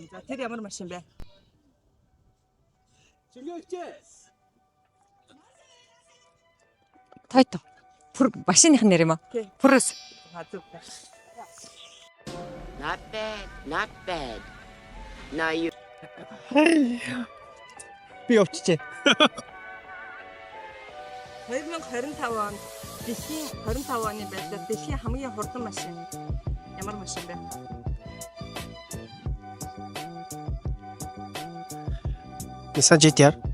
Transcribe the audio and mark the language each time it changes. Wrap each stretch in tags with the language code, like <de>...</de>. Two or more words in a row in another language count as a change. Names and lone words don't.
<mn>За тэр ямар машин бэ? Toyota. Машиных нэр юм аа. Prius.</mn> <en>Not bad, not bad. Now you.</en> <mn>Би явчихжээ. 2025 онд дэлхийн 25 оны байдлаар дэлхийн хамгийн хурдан машин ямар машин бэ? Nissan GT-R.</mn>